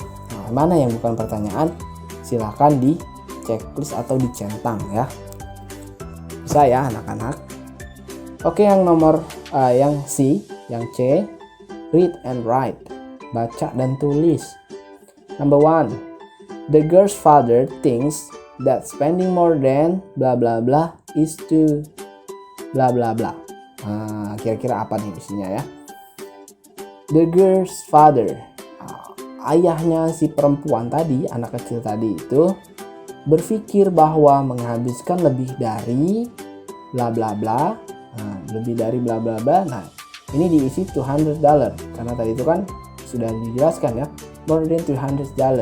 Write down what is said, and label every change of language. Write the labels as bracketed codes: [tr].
[id] Nah, mana yang bukan pertanyaan? Silahkan di checklist atau dicentang, ya. Bisa ya anak-anak. Oke, yang nomor yang C, yang C, [en] read and write. [id] Baca dan tulis. [en] Number 1, the girl's father thinks that spending more than bla bla bla is to bla bla bla. [id] Nah, kira-kira apa nih isinya, ya? [en] The girl's father, [id] ayahnya si perempuan tadi, anak kecil tadi itu berpikir bahwa menghabiskan lebih dari bla bla bla, lebih dari bla bla bla. Nah, ini diisi $200 karena tadi itu kan sudah dijelaskan, ya, [en] more than $200.